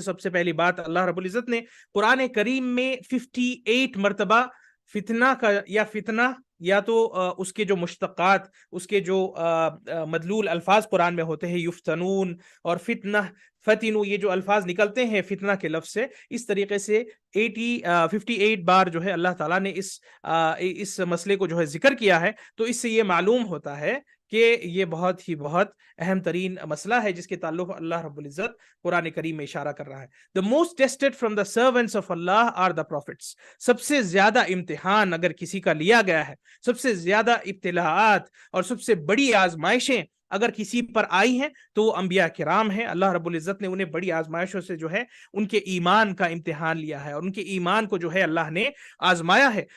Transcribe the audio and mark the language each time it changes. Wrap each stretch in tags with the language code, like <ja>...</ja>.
<ur>سب سے پہلی بات، اللہ رب العزت نے قرآن کریم میں 58 مرتبہ فتنہ کا یا فتنہ یا تو اس کے جو مشتقات، اس کے جو مدلول الفاظ قرآن میں ہوتے ہیں، یفتنون اور فتنہ، فتنو، یہ جو الفاظ نکلتے ہیں فتنہ کے لفظ سے، اس طریقے سے 58 بار جو ہے اللہ تعالیٰ نے اس مسئلے کو جو ہے ذکر کیا ہے. تو اس سے یہ معلوم ہوتا ہے کہ یہ بہت اہم ترین مسئلہ ہے جس کے تعلق اللہ رب العزت قرآن کریم میں اشارہ کر رہا ہے.</ur> <en>The most tested from the servants of Allah are the prophets.</en> <ur>سب سے زیادہ امتحان اگر کسی کا لیا گیا ہے، سب سے زیادہ ابتلاعات اور سب سے بڑی آزمائشیں اگر کسی پر آئی ہیں تو وہ انبیاء کرام ہیں. اللہ رب العزت نے انہیں بڑی آزمائشوں سے جو ہے ان کے ایمان کا امتحان لیا ہے، اور ان کے ایمان کو جو ہے اللہ نے آزمایا ہے.</ur>